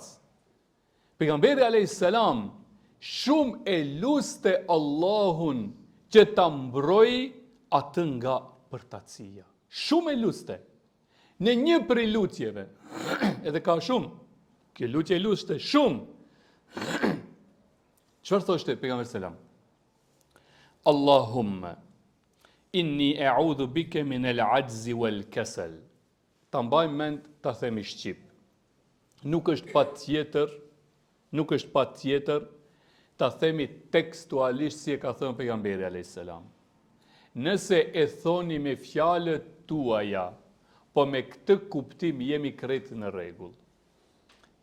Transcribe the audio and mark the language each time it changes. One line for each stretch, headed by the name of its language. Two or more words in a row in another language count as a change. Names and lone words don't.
Albanian: Pejgamberi
Arabic: عليه السلام
Albanian: shumë e luste Allahun që ta mbroj atë nga përtacia. Shumë e luste. Në një prej lutjeve, edhe ka shumë, kjo lutje luste shumë. Çfarë thoshte pejgamberi selam?
Arabic: اللهم إني أعوذ بك من العجز والكسل.
Albanian: Ta mbaj mend, ta themi shqip. Nuk është patjetër ta themi tekstualisht si e ka thënë pejgamberi
Arabic: عليه السلام.
Albanian: Nëse e thoni me fjalët tuaja, po me këtë kuptim jemi krejt në rregull.